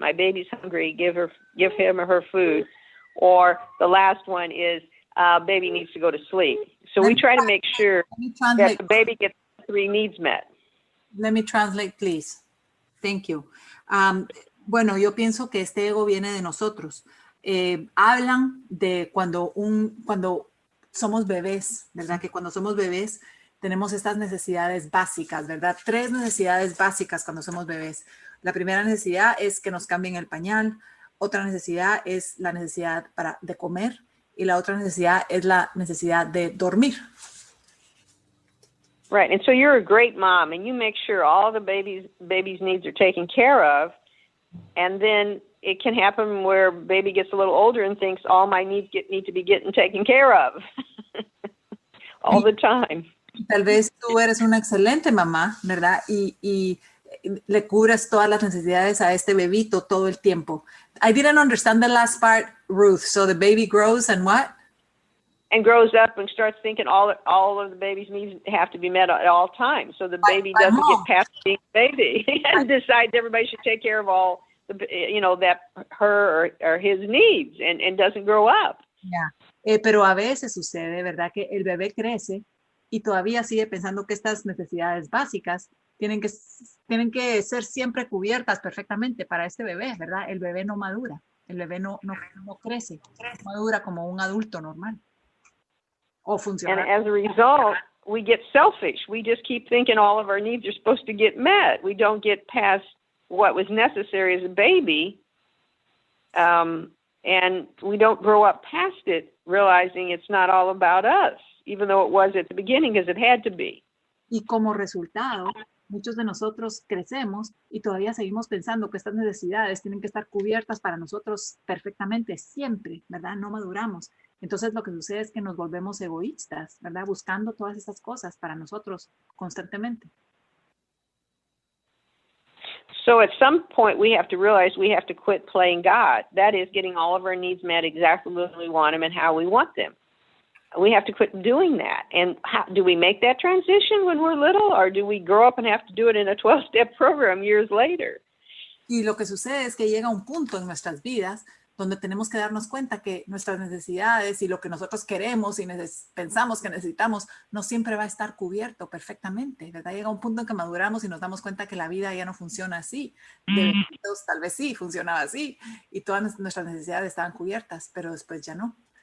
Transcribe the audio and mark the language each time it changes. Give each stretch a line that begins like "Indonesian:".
English: My baby's hungry, give him or her food. Or the last one is baby needs to go to sleep. So we try to make sure that the baby gets 3 needs met. Let me translate, please. Thank you.
Spanish: Bueno, yo pienso que este ego viene de nosotros. Hablan de cuando somos bebés, ¿verdad? Que cuando somos bebés tenemos estas necesidades básicas, ¿verdad? 3 necesidades básicas cuando somos bebés. La primera necesidad es que nos cambien el pañal. Otra necesidad es la necesidad de comer. Y la otra necesidad es la necesidad de dormir.
English: Right, and so you're a great mom, and you make sure all the baby's needs are taken care of, and then it can happen where baby gets a little older and thinks all my needs need to be getting taken care of all the time.
Spanish: Tal vez tú eres una excelente mamá, ¿verdad? Y le cubres todas las necesidades a este bebito todo el tiempo.
English: I didn't understand the last part, Ruth. So the baby grows and what? And grows up and starts thinking all of the baby's needs have to be met at all times. So the baby doesn't get past being a baby and decides everybody should take care of all that her or his needs and doesn't grow up. Yeah.
Spanish: Pero a veces sucede, ¿verdad? Que el bebé crece y todavía sigue pensando que estas necesidades básicas tienen que ser siempre cubiertas perfectamente para este bebé, ¿verdad? El bebé no madura, el bebé no crece, no madura como un adulto normal.
English: And as a result, we get selfish. We just keep thinking all of our needs are supposed to get met. We don't get past what was necessary as a baby, and we don't grow up past it, realizing it's not all about us, even though it was at the beginning, because it had to be.
Spanish: Y como resultado, muchos de nosotros crecemos y todavía seguimos pensando que estas necesidades tienen que estar cubiertas para nosotros perfectamente, siempre, ¿verdad? No maduramos. Entonces lo que sucede es que nos volvemos egoístas, ¿verdad? Buscando todas estas cosas para nosotros constantemente.
English: So at some point we have to realize we have to quit playing God. That is getting all of our needs met exactly when we want them and how we want them. We have to quit doing that. And how, do we make that transition when we're little, or do we grow up and have to do it in a 12-step program years later?
Spanish: Y lo que sucede es que llega un punto en nuestras vidas donde tenemos que darnos cuenta que nuestras necesidades y lo que nosotros queremos y pensamos que necesitamos no siempre va a estar cubierto perfectamente, ¿verdad? Llega un punto en que maduramos y nos damos cuenta que la vida ya no funciona así. De bebitos, tal vez sí, funcionaba así y todas nuestras necesidades estaban cubiertas, pero después ya no.